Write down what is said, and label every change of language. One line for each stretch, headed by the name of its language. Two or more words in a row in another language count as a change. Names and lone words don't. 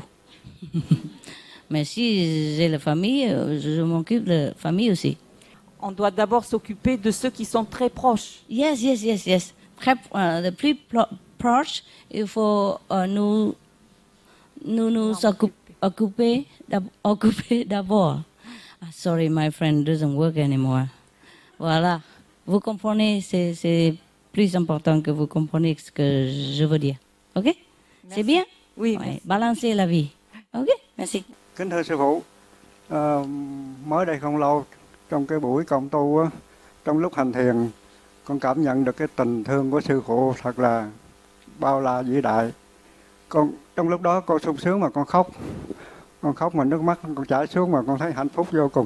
French: Mais si j'ai la famille, je m'occupe de la famille aussi. On doit d'abord s'occuper de ceux qui sont très proches. Yes. Le plus proche, il faut nous occuper d'abord.
English: Sorry, my friend doesn't work anymore.
French: Voilà. Vous comprenez, c'est plus important que vous compreniez ce que je veux dire. OK? Merci. C'est bien? Oui. Ouais, balancer la vie. OK? Merci.
Vietnamese: Kính thưa sư phụ, mới đây không lâu trong cái buổi cộng tu á, trong lúc hành thiền, con cảm nhận được cái tình thương của sư phụ thật là bao la vĩ đại. Con trong lúc đó con sung sướng mà con khóc mà nước mắt con chảy xuống mà con thấy hạnh phúc vô cùng.